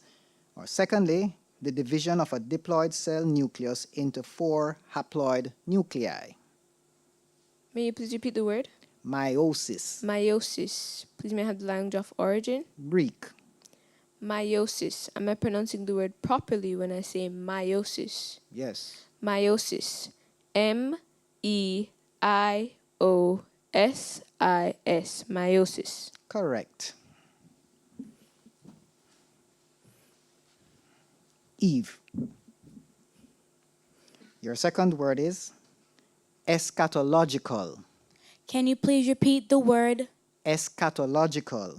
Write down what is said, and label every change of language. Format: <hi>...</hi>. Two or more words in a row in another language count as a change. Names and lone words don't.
<en>Or secondly, the division of a diploid cell nucleus into 4 haploid nuclei. May you please repeat the word? Meiosis. Meiosis. Please, may I have the language of origin? Greek. Meiosis. Am I pronouncing the word properly when I say meiosis? Yes. Meiosis. M-E-I-O-S-I-S. Meiosis. Correct. Eve. Your second word is eschatological. Can you please repeat the word? Eschatological.</en>